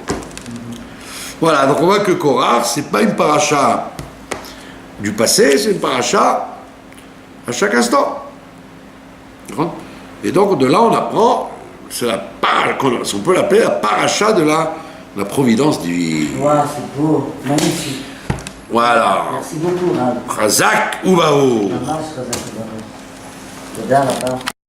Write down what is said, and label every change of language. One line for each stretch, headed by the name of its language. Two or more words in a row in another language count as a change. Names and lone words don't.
French: Voilà, donc on voit que Korach, c'est pas une paracha du passé, c'est une paracha à chaque instant. Et donc de là on apprend, on peut l'appeler la paracha de la providence divine. Wow, c'est beau, magnifique. Voilà. Merci beaucoup, Rav.
Hebrew: חזק וברוך. Mamש חזק וברוך. תודה רבה.